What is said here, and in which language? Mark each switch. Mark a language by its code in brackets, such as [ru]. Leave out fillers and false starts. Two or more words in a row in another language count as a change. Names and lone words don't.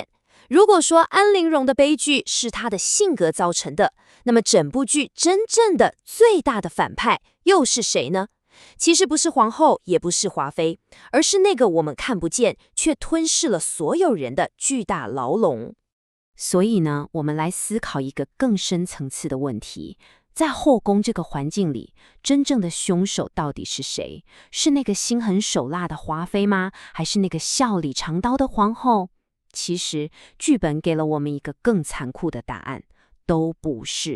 [zh] 如果說安陵容的悲劇是她的性格造成的，那麼整部劇真正的最大的反派又是誰呢？其實不是皇後，也不是華妃，而是那個我們看不見卻吞噬了所有人的巨大牢籠。所以呢，我們來思考一個更深層次的問題。在後宮這個環境裡，真正的兇手到底是誰？是那個心狠手辣的華妃嗎？還是那個笑裡藏刀的皇後？其實，劇本給了我們一個更殘酷的答案，都不是。